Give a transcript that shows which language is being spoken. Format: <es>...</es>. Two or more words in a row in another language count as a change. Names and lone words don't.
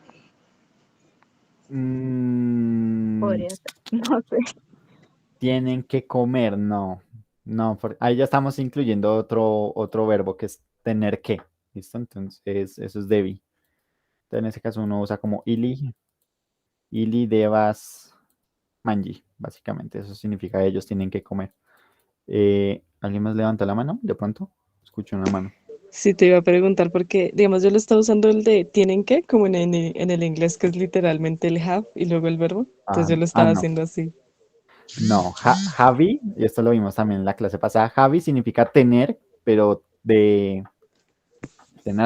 <es>Mm, Podría ser, no sé. tienen que comer, no. No, ahí ya estamos incluyendo otro verbo que es tener que. ¿Listo? Entonces, eso es debí. Entonces, en ese caso uno usa como</es> <eo>ili devas manji,</eo> <es>básicamente. Eso significa ellos tienen que comer. ¿Alguien más levanta la mano? De pronto, escucho una mano. Sí, te iba a preguntar porque, digamos, yo lo estaba usando el de tienen que, como en el inglés, que es literalmente el have y luego el verbo. Entonces yo lo estaba No. haciendo así, No, Javi, y esto lo vimos también en la clase pasada, Javi significa tener, pero de tener</es>